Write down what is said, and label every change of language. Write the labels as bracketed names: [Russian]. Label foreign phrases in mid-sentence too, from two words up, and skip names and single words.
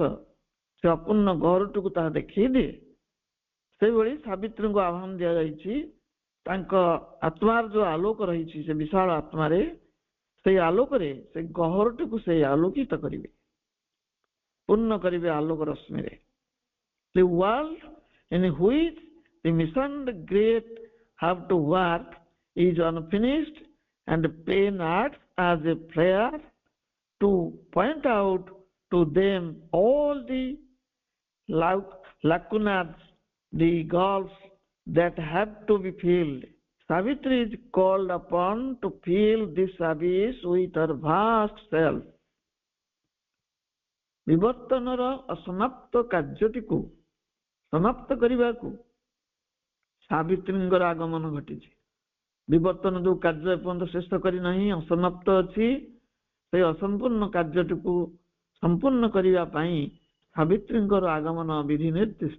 [Odia] ସେ ଅପୂର୍ଣ୍ଣ ଗହରଟିକୁ ତାହା ଦେଖେଇ ଦିଏ। ସେଇଭଳି ସାବିତ୍ରୀଙ୍କୁ ଆହ୍ୱାନ ଦିଆଯାଇଛି, ତାଙ୍କ ଆତ୍ମାର ଯୋଉ ଆଲୋକ ରହିଛି ସେ ବିଶାଳ ଆତ୍ମାରେ, ସେଇ ଆଲୋକରେ ସେ ଗହରଟିକୁ ସେ ଆଲୋକିତ କରିବେ, ପୂର୍ଣ୍ଣ କରିବେ ଆଲୋକ ରଶ୍ମିରେ। [English] The world in which the mission the great have to work is unfinished, and plain acts as a prayer to point out to them all the lacunas, the gulfs that have to be filled. Savitri is called upon to fill this abyss with her vast self. [Odia] ବିବର୍ତ୍ତନର ଅସମାପ୍ତ କାର୍ଯ୍ୟଟିକୁ ସମାପ୍ତ କରିବାକୁ ସାବିତ୍ରୀଙ୍କର ଆଗମନ ଘଟିଛି। ବିବର୍ତ୍ତନ ଯୋଉ କାର୍ଯ୍ୟ ଏପର୍ଯ୍ୟନ୍ତ ଶେଷ କରିନାହିଁ, ଅସମାପ୍ତ ଅଛି, ସେଇ ଅସମ୍ପୂର୍ଣ୍ଣ କାର୍ଯ୍ୟଟିକୁ ସମ୍ପୂର୍ଣ୍ଣ କରିବା ପାଇଁ ସାବିତ୍ରୀଙ୍କର ଆଗମନ ବିଧି ନିର୍ଦ୍ଦିଷ୍ଟ।